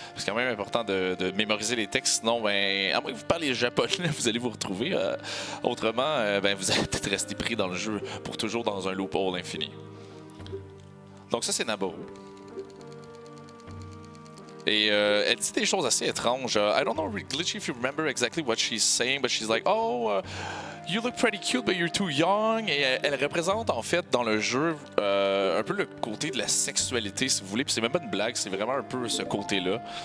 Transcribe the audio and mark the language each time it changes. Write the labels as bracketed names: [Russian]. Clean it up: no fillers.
[French] C'est quand même important de mémoriser les textes, sinon, ben, à moins que vous parlez japonais, vous allez vous retrouver. Autrement, ben, vous allez peut-être rester pris dans le jeu pour toujours dans un loophole infini. Donc ça c'est Naboru. Et elle dit des choses assez étranges. [English] I don't know, Glitchy, if you remember exactly what she's saying, but she's like, oh, you look pretty cute, but you're too young. [French] Et elle représente en fait dans le jeu un peu le côté de la sexualité, si vous voulez. Puis c'est même pas une blague, c'est vraiment un peu ce côté-là.